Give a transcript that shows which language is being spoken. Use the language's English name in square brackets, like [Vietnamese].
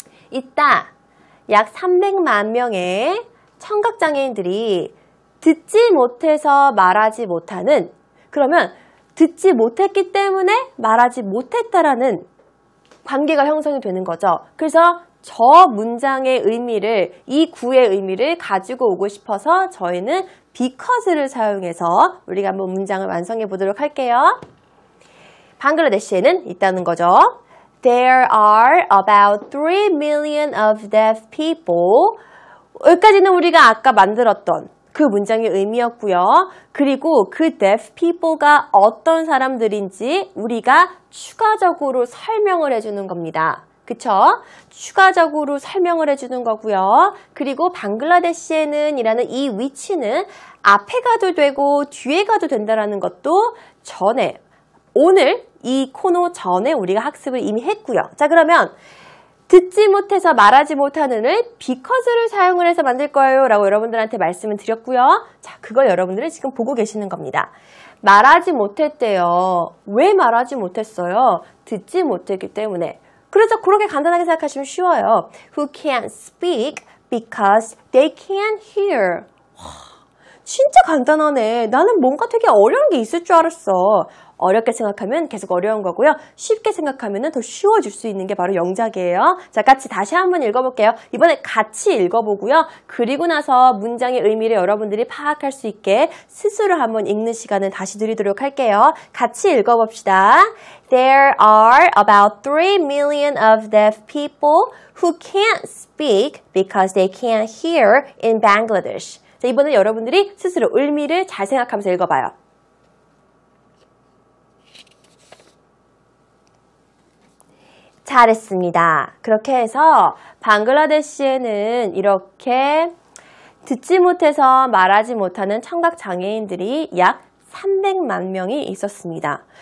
[Korean] 이따 약 300만 명의 청각장애인들이 듣지 못해서 말하지 못하는, 그러면 듣지 못했기 때문에 말하지 못했다라는 관계가 형성이 되는 거죠. 그래서 저 문장의 의미를, 이 구의 의미를 가지고 오고 싶어서 저희는 because를 사용해서 우리가 한번 문장을 완성해 보도록 할게요. 방글라데시에는 있다는 거죠. [English] There are about 3 million of deaf people. [Korean] 여기까지는 우리가 아까 만들었던 그 문장의 의미였고요. 그리고 그 [English] deaf people [Korean] 가 어떤 사람들인지 우리가 추가적으로 설명을 해주는 겁니다. 그쵸? 추가적으로 설명을 해주는 거고요. 그리고 방글라데시에는 이라는 이 위치는 앞에 가도 되고 뒤에 가도 된다는 것도 전에, 오늘 이 코너 전에 우리가 학습을 이미 했고요. 자, 그러면 듣지 못해서 말하지 못하는을 because를 사용을 해서 만들 거예요 라고 여러분들한테 말씀을 드렸고요. 자, 그걸 여러분들은 지금 보고 계시는 겁니다. 말하지 못했대요. 왜 말하지 못했어요? 듣지 못했기 때문에. 그래서 그렇게 간단하게 생각하시면 쉬워요. [English] Who can't speak because they can't hear. [Korean] 와, 진짜 간단하네. 나는 뭔가 되게 어려운 게 있을 줄 알았어. 어렵게 생각하면 계속 어려운 거고요. 쉽게 생각하면 더 쉬워질 수 있는 게 바로 영작이에요. 자, 같이 다시 한번 읽어볼게요. 이번에 같이 읽어보고요. 그리고 나서 문장의 의미를 여러분들이 파악할 수 있게 스스로 한번 읽는 시간을 다시 드리도록 할게요. 같이 읽어봅시다. [English] There are about 3 million of deaf people who can't speak because they can't hear in Bangladesh. [Korean] 자, 이번에 여러분들이 스스로 의미를 잘 생각하면서 읽어봐요. 잘했습니다. 그렇게 해서 방글라데시에는 이렇게 듣지 못해서 말하지 못하는 청각장애인들이 약 300만 명이 있었습니다.